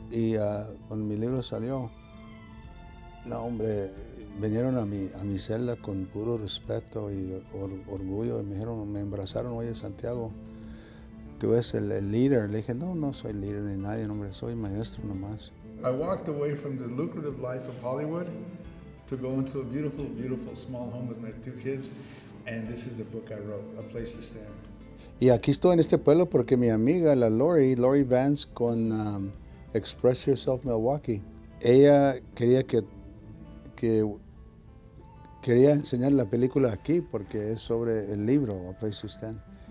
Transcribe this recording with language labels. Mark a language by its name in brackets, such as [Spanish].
[Spanish] Y cuando mi libro salió, no, hombre, vinieron a mi celda con puro respeto y orgullo y me dijeron, me abrazaron, oye Santiago, tú eres el líder. Le dije, no soy líder ni nadie, hombre, soy maestro nomás. [English] I walked away from the lucrative life of Hollywood to go into a beautiful, beautiful small home with my 2 kids, and this is the book I wrote, A Place to Stand. [Spanish] Y aquí estoy en este pueblo porque mi amiga, la Lori Vance con Express Yourself Milwaukee, ella quería quería enseñar la película aquí porque es sobre el libro, A Place to Stand.